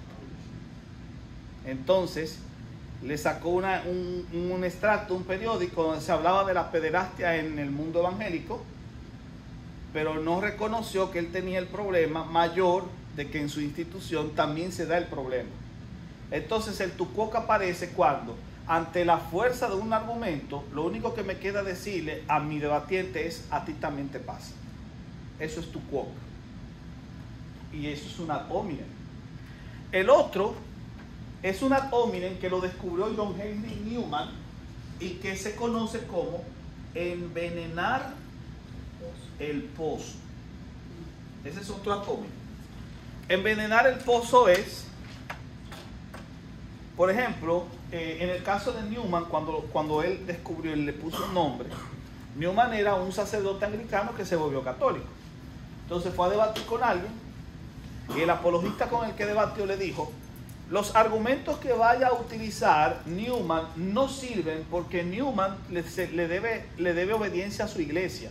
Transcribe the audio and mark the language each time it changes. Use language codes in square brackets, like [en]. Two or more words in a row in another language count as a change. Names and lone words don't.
[es] Entonces, le sacó un extracto, un periódico donde se hablaba de la pederastia en el mundo evangélico, pero no reconoció que él tenía el problema mayor de que en su institución también se da el problema. Entonces el [la] tu quoque [es] aparece cuando, ante la fuerza de un argumento, lo único que me queda decirle a mi debatiente es: a ti también te pasa. Eso es [la] tu quoque. [es] Y eso es un [la] ad hominem. [es] El otro es un [la] ad hominem [es] que lo descubrió John Henry Newman y que se conoce como envenenar el pozo. Ese es otro [la] ad hominem. [es] Envenenar el pozo es, por ejemplo, en el caso de Newman, cuando él descubrió y le puso un nombre, Newman era un sacerdote anglicano que se volvió católico. Entonces fue a debatir con alguien y el apologista con el que debatió le dijo: los argumentos que vaya a utilizar Newman no sirven porque Newman le debe obediencia a su iglesia.